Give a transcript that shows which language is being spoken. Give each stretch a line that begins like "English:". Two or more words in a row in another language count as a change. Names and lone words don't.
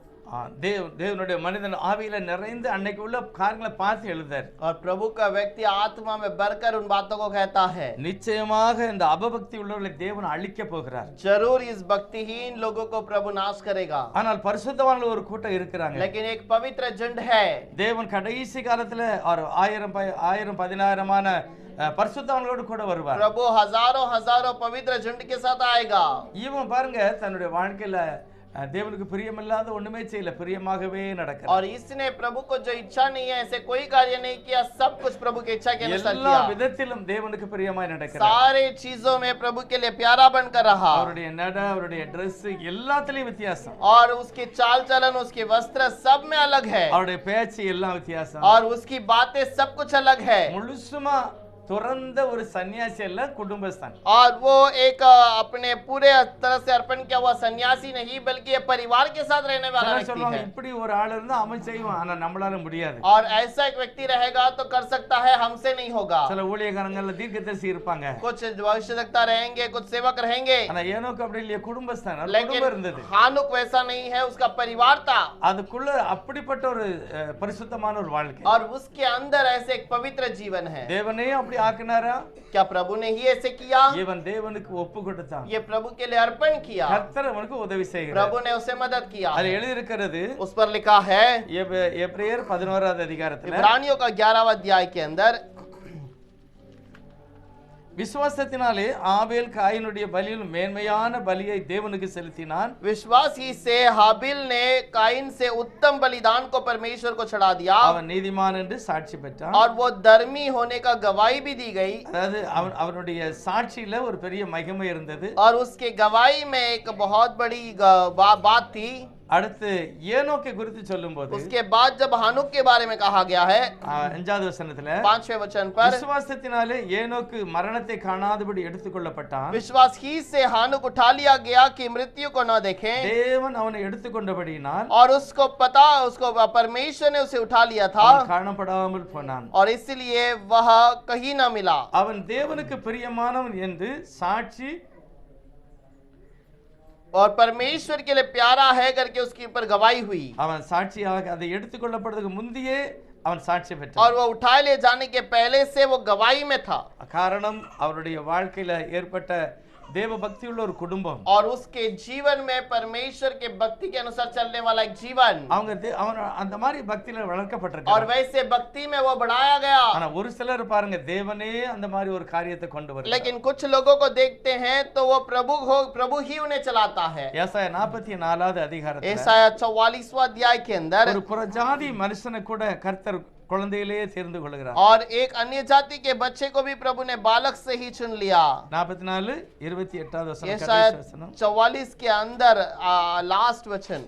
Tamil: தேவனுடைய மனிதன் ஆவியில நிறைந்து அன்னைக்கு உள்ள காரியங்களை பார்த்து எழுதார்.
Hindi: और प्रभु का व्यक्ति आत्मा में भरकर उन बातों को कहता है,
Tamil: நிச்சயமாக இந்த அபபக்தி உள்ளவர்களை தேவன் அழிக்க போகிறார்.
Hindi: जरूर इस भक्तिहीन लोगों को प्रभु नाश करेगा।
Tamil: ஆனால் பரிசுத்தவான்கள் ஒரு கூட்டம் இருக்கிறாங்க.
Hindi: लेकिन एक पवित्र झुंड है।
Tamil: தேவன் கடைசி காலத்துல ஒரு 1000-10,000 பரிசுத்தவான்களோடு கூட வருவார்.
Hindi: प्रभु हजारों हजारों पवित्र झुंड के साथ आएगा।
Tamil: இவன் பாருங்க தன்னுடைய வாழ்க்கையில தேவனுக்கு பிரியமில்லாத ஒண்ணுமே செய்யல, பிரியமாகவே நடக்கிறார்.
Hindi: और इसने प्रभु को जो इच्छा नहीं है ऐसे कोई कार्य नहीं किया, सब कुछ प्रभु की इच्छा के अनुसार
Tamil: எல்லா
Hindi: किया।
Tamil: விதத்திலும் தேவனுக்கு பிரியமாய் நடக்கிறார்.
Hindi: सारे चीजों में प्रभु के लिए प्यारा बनकर रहा।
Tamil: அவருடைய நட, அவருடைய Dress எல்லாத்துலயும் வித்தியாசம்.
Hindi: और उसकी चाल चलन, उसके वस्त्र सब में अलग है।
Tamil: அவருடைய பேச்சு எல்லாம் வித்தியாசம்.
Hindi: और उसकी बातें सब कुछ अलग है।
Tamil: முழுசுமா துறந்த ஒரு சன்னியாசி அல்ல, குடும்பஸ்தான்.
Hindi: और वो एक अपने पूरे तरह से अर्पण किया हुआ सन्यासी नहीं, बल्कि ये परिवार के साथ रहने वाला व्यक्ति
Tamil: சொல்லுவாங்க
Hindi: है।
Tamil: இப்படி ஒரு ஆள் இருந்தா அவன் செய்வான், ஆனா நம்மளால முடியாது.
Hindi: और ऐसा एक व्यक्ति रहेगा तो कर सकता है, हमसे नहीं होगा।
Tamil: சில ஊழியக்காரங்கள்ல தீர்க்கதரிசி இருப்பாங்க,
Hindi: कुछ भविष्यवक्ता रहेंगे, कुछ सेवक रहेंगे,
Tamil: ஆனா ஏனோக்கு அப்படி இல்லையே, குடும்பஸ்தான்.
Hindi: लेकिन
Tamil: குடும்பம் இருந்தது.
Hindi: हानुक वैसा नहीं है, उसका परिवार था।
Tamil: அதுக்குள்ள அப்படிப்பட்ட ஒரு பரிசுத்தமான ஒரு வாழ்க்கை.
Hindi: और उसके अंदर ऐसे एक पवित्र जीवन है।
Tamil: தேவனே அப்படி ஆக்குனாரா?
Hindi: क्या प्रभु ने ही ऐसे किया?
Tamil: இவன் தேவனுக்கு ஒப்பு கொடுத்தான்.
Hindi: ये प्रभु के लिए अर्पण किया।
Tamil: கர்த்தர் அவனுக்கு உதவி செய்கிறார்.
Hindi: प्रभु ने उसे मदद किया।
Tamil: அது எழுதி இருக்கிறது
Hindi: उस पर लिखा है
Tamil: எபிரேயர் 11வது அதிகாரத்துல,
Hindi: इब्रानियों का 11वां अध्याय के अंदर,
Tamil: விசுவாசத்தினாலே ஆபேல் காயினுடைய பலியில் மேன்மையான பலியை தேவனுக்கு செலுத்தினான்.
Hindi: विश्वास ही से हाबिल ने काइन से उत्तम बलिदान को परमेश्वर को चढ़ा दिया,
Tamil: அவன் நீதிமான் என்று சாட்சி பெற்றான்.
Hindi: और वो धर्मी होने का गवाही भी दी गई।
Tamil: அதாவது அவனுடைய சாட்சியில ஒரு பெரிய மகிமை இருந்தது.
Hindi: और उसके गवाही में एक बहुत बड़ी बात थी।
Tamil: அடுத்து ஏனோக்கை குறித்து சொல்லும்போது,
Hindi: उसके बाद जब हानुक के बारे में कहा गया है
Tamil: 5வது வசனத்துல,
Hindi: 5वें वचन पर,
Tamil: விசுவாசத்தினாலே ஏனோக்கு மரணத்தை காணாதபடி எடுத்துக்கொள்ளப்பட்டான்.
Hindi: विश्वास ही से हानुक उठा लिया गया कि मृत्यु को न देखें।
Tamil: தேவன் அவனை எடுத்துக்கொண்டபடியினால்
Hindi: और उसको पता, उसको परमेश्वर ने उसे उठा लिया था,
Tamil: அவன் காணப்படாமல் போனான்.
Hindi: और इसलिए वह कहीं न मिला।
Tamil: அவன் தேவனுக்கு பிரியமானவன் என்று சாட்சி,
Hindi: और परमेश्वर के लिए प्यारा है करके उसके ऊपर गवाही हुई।
Tamil: அவன் சாட்சியாக அதை எடுத்துக்கொள்ளப்படுறதுக்கு முந்தையே அவன் சாட்சி பெற்றான்.
Hindi: और वो उठाए ले जाने के पहले से वो गवाही में था।
Tamil: காரணம் அவருடைய வாழ்க்கையில ஏற்பட்ட தேவ பக்தி உள்ள ஒரு குடும்பம்.
Hindi: और उसके जीवन में परमेश्वर के भक्ति के अनुसार चलने वाला एक जीवन,
Tamil: அவங்க அவன் அந்த மாதிரி பக்தியில
Hindi: और
Tamil: வளர்க்கப்பட்டிருக்காங்க.
Hindi: वैसे भक्ति में वो बढ़ाया गया।
Tamil: ஆனா ஒரு சிலர் பாருங்க, தேவனே அந்த மாதிரி ஒரு காரியத்தை கொண்டு வருகிறார்.
Hindi: लेकिन कुछ लोगों को देखते हैं तो वो प्रभु ही उन्हें चलाता है।
Tamil: ஏசாயா 44வது அதிகாரத்துல
Hindi: यशायाह 44वां अध्याय के अंदर,
Tamil: ஒரு புறஜாதி மனுஷனை கூட கர்த்தர் குழந்தையிலேயே தேர்ந்து கொள்கிறார்.
Hindi: और एक अन्य जाति के बच्चे को भी प्रभु ने बालक से ही चुन लिया।
Tamil: 44:28வது வசனம்,
Hindi: यशायाह
Tamil: கடைசி வசனம்.
Hindi: 44 के अंदर लास्ट वचन,